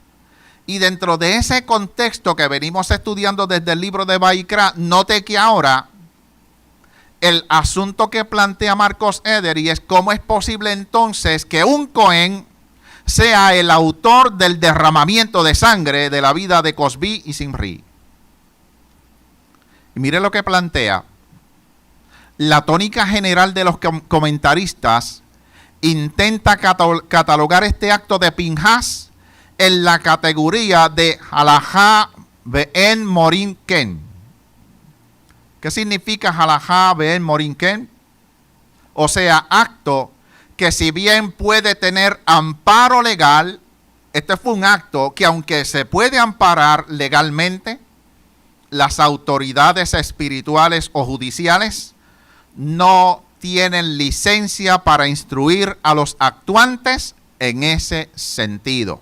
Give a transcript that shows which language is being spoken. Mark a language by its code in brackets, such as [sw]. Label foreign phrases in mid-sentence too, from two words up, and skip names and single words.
[es] Y dentro de ese contexto que venimos estudiando desde el libro de Vaikra, note que ahora el asunto que plantea Marcos Ederi es: ¿cómo es posible entonces que un Cohen sea el autor del derramamiento de sangre de la vida de Cosbi y Simri? Y mire lo que plantea. La tónica general de los comentaristas intenta catalogar este acto de Pinhas en la categoría de [he] הלכה ואין מורין כן. [es] ¿Qué significa [he] הלכה ואין מורין כן? [es] O sea, acto que, si bien puede tener amparo legal, este fue un acto que, aunque se puede amparar legalmente, las autoridades espirituales o judiciales no tienen licencia para instruir a los actuantes en ese sentido.